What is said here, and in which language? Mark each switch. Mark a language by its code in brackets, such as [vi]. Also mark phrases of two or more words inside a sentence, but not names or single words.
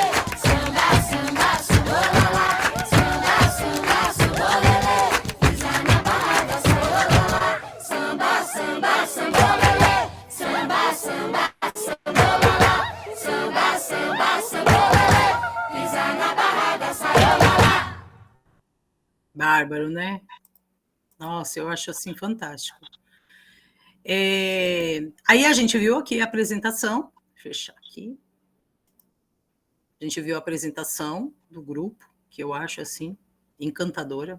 [pt] Samba, samba, sambolala. Samba, samba, sambolelê. Pisa na barra da saiola. Samba, samba, sambolelê. Samba, samba, sambolala. Samba, samba, sambolelê. Pisa na barra da saiola. Bárbaro, né? Nossa, eu acho assim fantástico. Aí a gente viu aqui a apresentação, vou fechar aqui. A gente viu a apresentação do grupo, que eu acho assim encantadora.